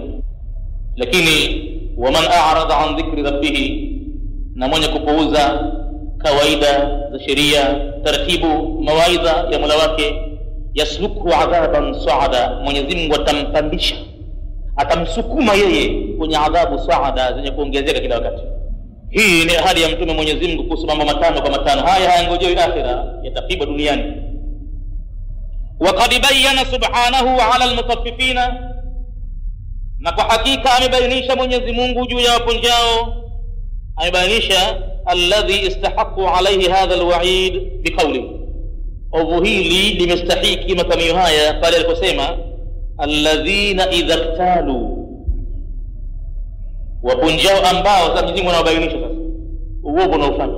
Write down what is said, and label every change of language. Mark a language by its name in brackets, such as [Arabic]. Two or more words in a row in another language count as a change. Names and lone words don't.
[Swahili] Lakini [Arabic] ومن أعرض عن ذكر ربه, [Swahili] na mwenye kupuuza kawaida za sheria, taratibu, mawaidha ya Mola wake, [Arabic] يسلكه عذابا صعدا, [Swahili] Mwenyezi Mungu atampandisha, atamsukuma yeye kwenye adhabu saada, zenye kuongezeka kila wakati. Hii ni ahadi ya Mtume Mwenyezi Mungu kuhusu mambo matano kwa matano. Haya hayangojei akhira, yatapigwa duniani. [Arabic] وقد بين سبحانه على المطففين, [Swahili] na kwa hakika amebainisha Mwenyezi Mungu juu ya wapunjao, amebainisha [Arabic] الذي استحقوا عليه هذا الوعيد بقوله, [Swahili] ovu hili limestahiki makamio haya pale aliposema [Arabic] الذين إذا اكتالوا, [Swahili] wapunjao ambao sasa Mwenyezi Mungu anawabainisha sasa uovu unaofanya.